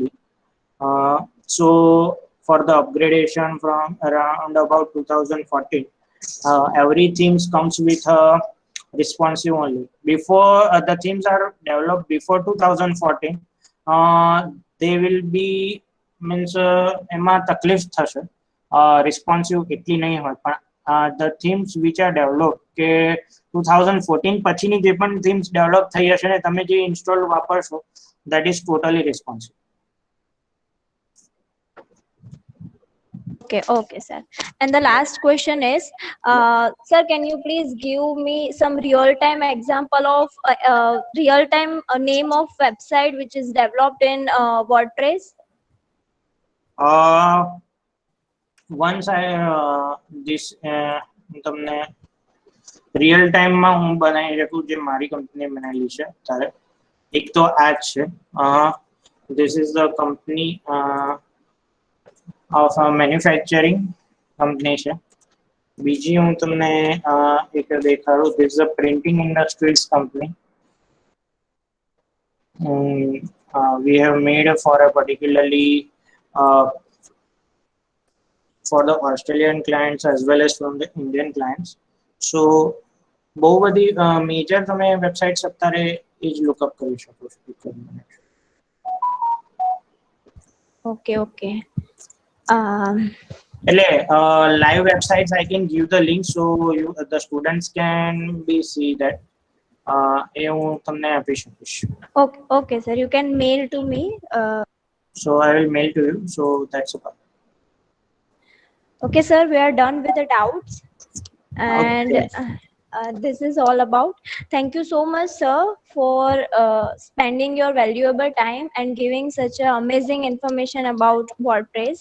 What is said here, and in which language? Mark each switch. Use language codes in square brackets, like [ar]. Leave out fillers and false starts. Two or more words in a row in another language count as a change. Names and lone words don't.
[en] So for the upgradation from around about 2014, every themes comes with responsive only. Before the themes are developed before 2014, they will be means [gu] એમાં તકલીફ થશે. Responsive એટલી નહીં હોય, પણ [en] the themes which are developed [gu] કે 2014 પછીની જે પણ [en] themes develop [gu] થઈ હશે ને તમે જે install વાપરશો, [en] that is totally responsive. Okay, okay, sir. And the last question is, sir, can you please give me some real-time example of real-time name of website which is developed in WordPress? Once I this [gu] તમને રિયલ ટાઈમમાં હું બનાવી શકું જે મારી કંપનીએ બનાવેલી છે ત્યારે એક તો આ જ છે. [en] This is the company of a manufacturing company છે. [gu] બીજી હું તમને એક દેખાડું. [en] This is a printing industries company. We have made for a particularly for the Australian clients as well as from the Indian clients. [gu] So બહુ બધી મેજર તમે વેબસાઇટ્સ અત્યારે એ જ લુકઅપ કરી શકો છો. [en] Okay, okay. એટલે live websites I can give the link so the students can be see that. [gu] એ હું તમને આપી શકીશ. [en] Okay, okay, sir. You can mail to me. So I will mail to you. So that's about. Okay, sir. We are done with the doubts, and Okay. this is all about. Thank you so much, sir, for spending your valuable time and giving such a amazing information about WordPress.